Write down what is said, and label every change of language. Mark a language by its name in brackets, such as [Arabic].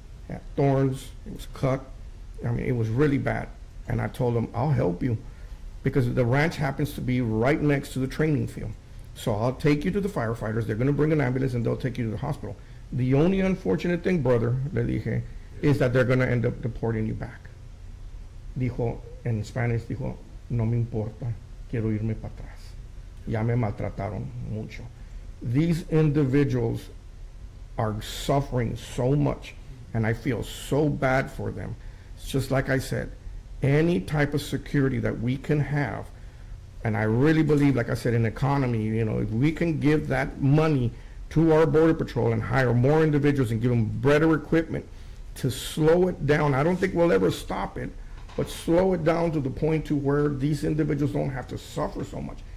[English] He had thorns, it was cut. I mean, it was really bad. And I told him, I'll help you because the ranch happens to be right next to the training field. So I'll take you to the firefighters. They're going to bring an ambulance and they'll take you to the hospital. The only unfortunate thing, brother, [Spanish] le dije, [English] is that they're going to end up deporting you back. [Spanish] Dijo, en Spanish, dijo, no me importa, quiero irme para atrás. Ya me maltrataron mucho. [English] These individuals are suffering so much, and I feel so bad for them. It's just like I said, any type of security that we can have, and I really believe, like I said, in economy, you know, if we can give that money to our Border Patrol and hire more individuals and give them better equipment to slow it down. I don't think we'll ever stop it, but slow it down to the point to where these individuals don't have to suffer so much.